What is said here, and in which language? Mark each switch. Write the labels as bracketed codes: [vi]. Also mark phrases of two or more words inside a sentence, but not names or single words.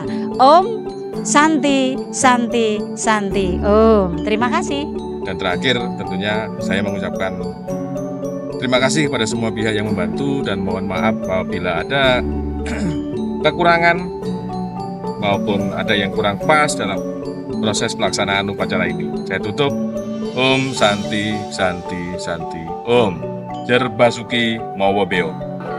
[sa] Om Santi Santi Santi Om. [id] Terima kasih. Dan terakhir tentunya saya mengucapkan terima kasih kepada semua pihak yang membantu dan mohon maaf apabila ada kekurangan maupun ada yang kurang pas dalam proses pelaksanaan upacara ini. Saya tutup. [sa] Om Santi Santi Santi Om. [jv] Jer Basuki Mawa Beo.